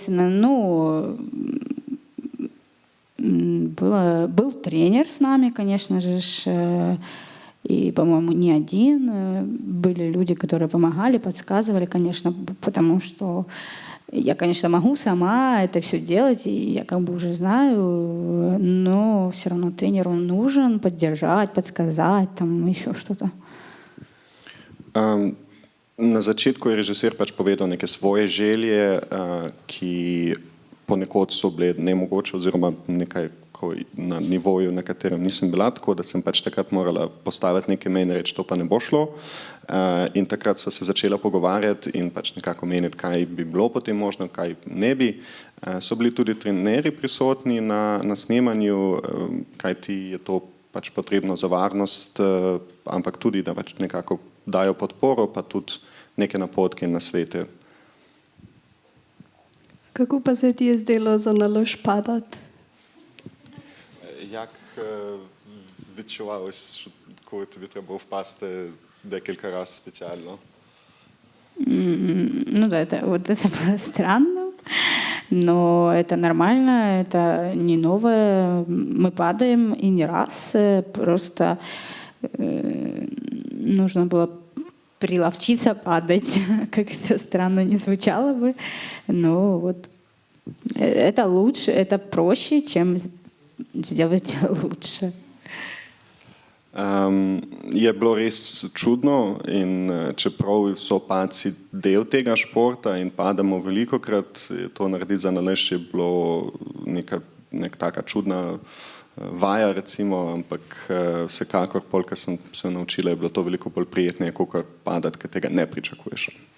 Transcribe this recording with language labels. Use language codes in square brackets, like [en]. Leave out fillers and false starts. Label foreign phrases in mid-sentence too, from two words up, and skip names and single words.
[ru] Естественно, ну, Был тренер с нами, конечно же, и, по-моему, не один. Были люди, которые помогали, подсказывали, конечно, потому что я, конечно, могу сама это все делать, и я как бы уже знаю, но все равно тренеру нужен поддержать, подсказать, там еще что-то. [sl] Na začetku je režiser pač povedal neke svoje želje, ki ponekod so bile nemogoče oziroma nekaj na nivoju, na katerem nisem bila, tako da sem pač takrat morala postaviti neke meje in reči, to pa ne bo šlo. In takrat sva se začela pogovarjati in pač nekako meniti, kaj bi bilo potem možno, kaj ne bi. So bili tudi trenerji prisotni na snemanju, kajti je to pač potrebno za varnost, ampak tudi, da pač nekako dajo podporo, pa tudi neke napotke in nasvete. Kako pa se ti je zdelo za nalož padati? [uk] Jak відчувалось, коли тобі треба впасти декілька разів спеціально? [ru] Ну да, это было странно, но это нормально, это не новое. Мы падаем и не раз, просто нужно было приловчиться падать, как это странно не звучало бы, но вот это лучше, это проще, чем сделать лучше. [sl] Je bilo res čudno in čeprav so padci del tega športa in padamo velikokrat, to narediti za nalašč je bilo neka taka čudna vaja recimo, ampak vsekakor, polk sem se naučila, je bilo to veliko bolj prijetneje, kot padati, ker tega ne pričakuješ.